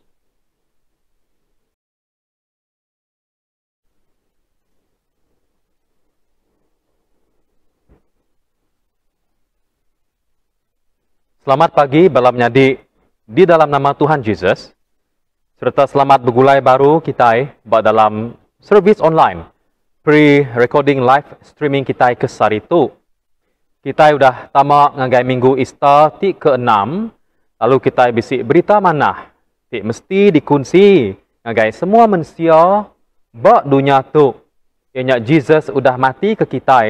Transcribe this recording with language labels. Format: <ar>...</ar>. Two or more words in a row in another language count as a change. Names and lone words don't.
<iba>Selamat pagi balam nyadi di dalam nama Tuhan Yesus. Serta selamat bergulai baru kita dalam servis</iba> <en>online pre-recording live streaming</en> <iba>kita ke Saritu. Kita sudah tamak ngagai minggu Easter ti ke-6. Lalu kita bisik berita mana? Ti mesti dikunci ngagai semua manusia bak dunia tu. Ianya Jesus sudah mati ke kita.</iba>